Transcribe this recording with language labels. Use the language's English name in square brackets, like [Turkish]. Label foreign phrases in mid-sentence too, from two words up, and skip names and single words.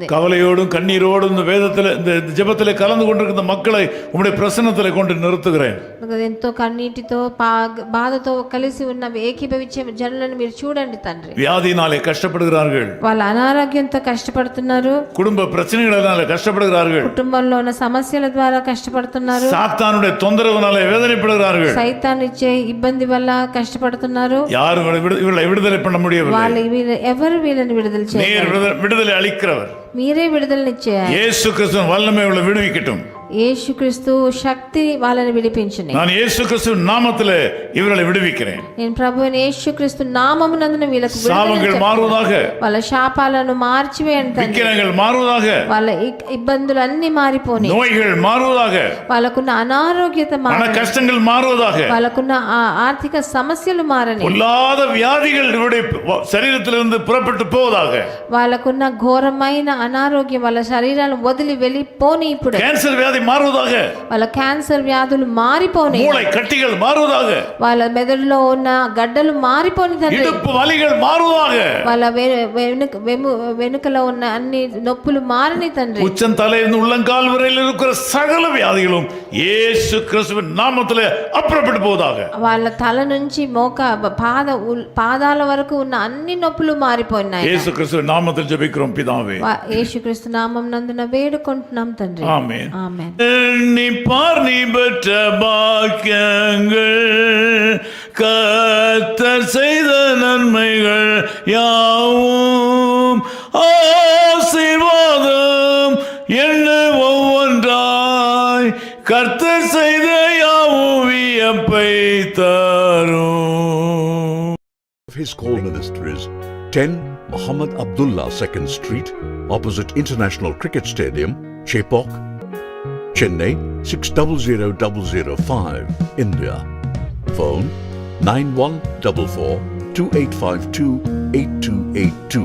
[Tamil] கவலையோடும் கண்ணீரோடும் இந்த வேதத்தில் இந்த ஜெபத்திலே கலந்து கொண்டிருக்கிற மக்களை உம்முடைய பிரசன்னத்திலே கொண்டு நிறுத்துகிறேன். [Telugu] ఎంతో కన్నీటితో బాధతో కలిసి ఉన్న ఏకీభవించే జనులను మీరు చూడండి తండ్రి. [Tamil] வியாதியினாலே கஷ்டப்படுகிறார்கள். [Telugu] వాళ్ళ అనారోగ్యంతో కష్టపడుతున్నారు. [Tamil] குடும்ப பிரச்சனைகளினாலே கஷ்டப்படுகிறார்கள். [Telugu] కుటుంబంలో ఉన్న సమస్యల ద్వారా కష్టపడుతున్నారు. [Tamil] சாத்தானுடைய தொந்தரவுனாலே வேதனைப்படுகிறார்கள். [Telugu] సైతాన్ ఇచ్చే ఇబ్బంది వల్ల కష్టపడుతున్నారు. [Tamil] யாரும் இவர்களை விடுதலை பண்ண முடியவில்லை. [Telugu] ఎవరు వీళ్ళని విడుదల [Tamil] நீர் விடுதலை அளிக்கிறவர். [Telugu] మీరే విడుదలనిచ్చారు. [Tamil] இயேசு கிறிஸ்துவின் வல்லமை இவளை விடுவிக்கட்டும். [Telugu] యేసుక్రీస్తు శక్తి వాళ్ళని విడిపించును. [Tamil] நான் இயேசு கிறிஸ்துவின் நாமத்திலே இவர்களை விடுவிக்கிறேன். [Telugu] నేను ప్రభువైన యేసుక్రీస్తు నామమునందున వీళ్ళకు [Tamil] சாபங்கள் மாறுவதாக. [Telugu] వాళ్ళ శాపాలను మార్చివేయండి తండ్రి. [Tamil] விக்கிரங்கள் மாறுவதாக. [Telugu] వాళ్ళ ఇబ్బందులు అన్ని మారిపోని. [Tamil] நோய்கள் மாறுவதாக. [Telugu] వాళ్ళకున్న అనారోగ్యత [Tamil] பண கஷ்டங்கள் மாறுவதாக. [Telugu] వాళ్ళకున్న ఆర్థిక సమస్యలు మారని. [Tamil] பொல்லாத வியாதிகள் இவருடைய சரீரத்திலிருந்து புறப்பட்டு போவதாக. [Telugu] వాళ్ళకున్న ఘోరమైన అనారోగ్యం వాళ్ళ శరీరాలను వదిలి వెళ్ళిపోని. ఇప్పుడు [Tamil] கேன்சர் வியாதி மாறுவதாக. [Telugu] వాళ్ళ క్యాన్సర్ వ్యాధులు మారిపోని. [Tamil] மூளை கட்டிகள் மாறுவதாக. [Telugu] వాళ్ళ మెదడులో ఉన్న గడ్డలు మారిపోని తండ్రి. [Tamil] இடுப்பு வலிகள் மாறுவதாக. [Telugu] వాళ్ళ వెనుకలో ఉన్న అన్ని నొప్పులు మారని తండ్రి. [Tamil] உச்சம் தலையிலிருந்து உள்ளங்கால் வரையில் இருக்கிற சகல வியாதிகளும் இயேசு கிறிஸ்துவின் நாமத்திலே அப்புறப்பட்டு போவதாக. [Telugu] వాళ్ళ తల నుంచి పాదాల వరకు ఉన్న అన్ని నొప్పులు మారిపోయినాయి. [Tamil] இயேசு கிறிஸ்துவின் நாமத்தில் ஜெபிக்கிறோம் பிதாவே. [Telugu] యేసుక్రీస్తు నామం నందున వేడుకుంటున్నాం తండ్రి. [Tamil] ஆமென். ஆமென். நீ பெற்ற பாக்கியங்கள் கர்த்தர் செய்த நன்மைகள் யாவும் ஆசீர்வாதம் என்ன ஒவ்வொன்றாய் கர்த்தர் செய்த யாவும் வியப்பை தரும். [English] His call ministries 10 Muhammad Abdullah 2nd Street, opposite International Cricket Stadium, Chepauk, Chennai 600005, India. Phone 914428528282.